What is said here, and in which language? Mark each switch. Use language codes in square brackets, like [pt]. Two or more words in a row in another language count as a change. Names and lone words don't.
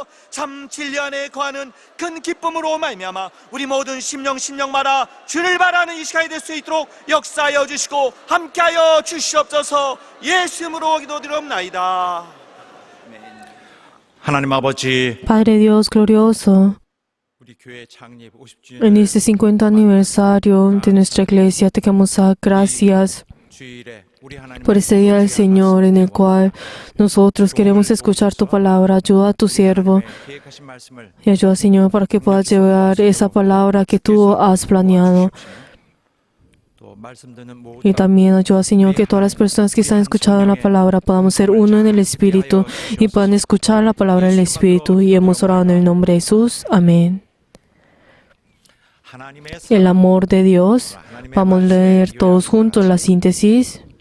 [ko] 참 진리 안에 거하는 큰 기쁨으로 말미암아 우리 모든 심령마다 주를 바라는 이 시간이 될 수 있도록 역사하여 주시고 함께하여 주시옵소서. 예수 이름으로 기도드리옵나이다. 하나님 아버지, [es] Padre Dios glorioso, [ko] 우리 교회 창립 50주년 [es] en este 50 aniversario de nuestra iglesia te damos gracias [ko] 주일에 우리 하나님 [es] por este día del Señor en el cual nosotros queremos escuchar tu palabra. Ayuda a tu siervo [ko] 계획하신 말씀을 [es] y ayuda, Señor, para que puedas llevar esa palabra que tú has planeado. [ko] 또 말씀 듣는 모든 [es] Y también ayuda, Señor, que todas las personas que están escuchando la palabra podamos ser uno en el Espíritu y puedan escuchar la palabra del Espíritu. Y hemos orado en el nombre de Jesús. Amén. [ko] 하나님의 [es] El amor de Dios. Vamos a leer todos juntos la síntesis.